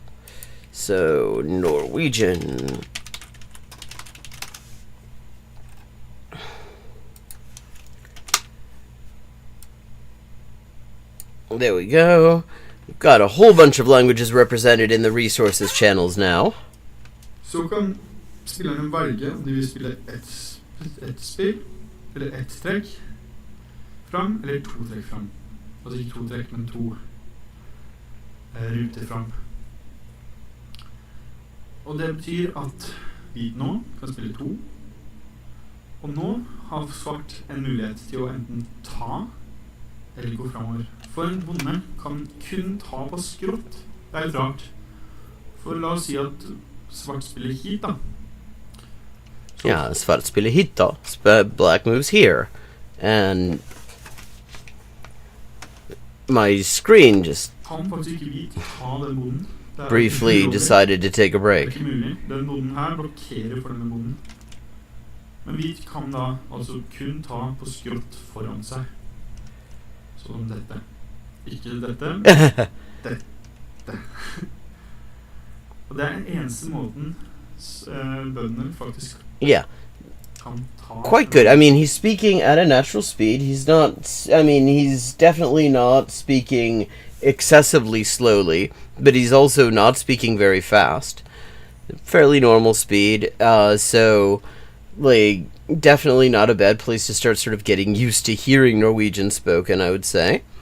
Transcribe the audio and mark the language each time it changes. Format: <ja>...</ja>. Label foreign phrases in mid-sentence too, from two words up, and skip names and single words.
<en>So, Norwegian. There we go. We've got a whole bunch of languages represented in the resources channels now.</en> <no>Så kan spillerne velge om de vil spille ett spill, eller ett trekk fram, eller to trekk fram. Altså ikke to trekk, men to ruter fram. Og det betyr at hvit nå kan spille to, og nå har svart en mulighet til å enten ta eller gå fremover. For en bonde kan kun ta på skrått. Det er litt rart. For la oss si at svart spiller hit da. Yeah, svart spiller hit da.</no> <en>Black moves here. And my screen just</en> <no>Kan faktisk ikke hvit ta den bonden.</no> <en>briefly decided to take a break.</en> <no>Det er ikke mulig. Den bonden her blokkerer for denne bonden. Men hvit kan da altså kun ta på skrått foran seg. Sånn som dette. Ikke dette. Dette. Og det er den eneste måten bøndene faktisk kan ta.</no> <en>Quite good. I mean, he's speaking at a natural speed. He's not, I mean, he's definitely not speaking excessively slowly, but he's also not speaking very fast. Fairly normal speed. So, like, definitely not a bad place to start sort of getting used to hearing Norwegian spoken, I would say.</en>